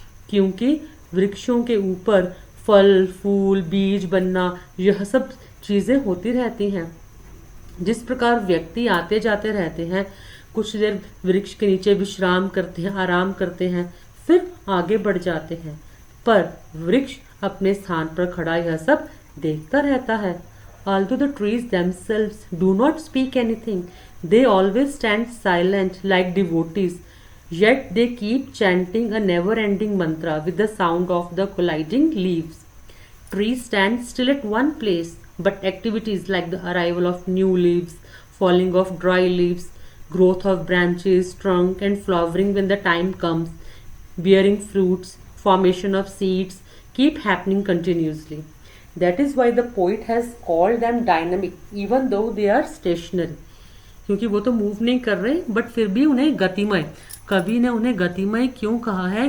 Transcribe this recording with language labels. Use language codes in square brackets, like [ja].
[hi] क्योंकि वृक्षों के ऊपर फल, फूल, बीज बनना, यह सब चीज़ें होती रहती हैं। जिस प्रकार व्यक्ति आते जाते रहते हैं, कुछ देर वृक्ष के नीचे विश्राम करते हैं, आराम करते हैं, फिर आगे बढ़ जाते हैं, पर वृक्ष अपने स्थान पर खड़ा यह सब देखता रहता है। [en] Although the trees themselves do not speak anything, they always stand silent like devotees. Yet they keep chanting a never ending mantra with the sound of the colliding leaves. Trees stand still at one place, but activities like the arrival of new leaves, falling of dry leaves, growth of branches, trunk, and flowering when the time comes, bearing fruits, formation of seeds, keep happening continuously. That is why the poet has called them dynamic, even though they are stationary. [hi] क्योंकि वो तो move नहीं कर रहे but फिर भी उन्हें गतिमय, कवि ने उन्हें गतिमय क्यों कहा है?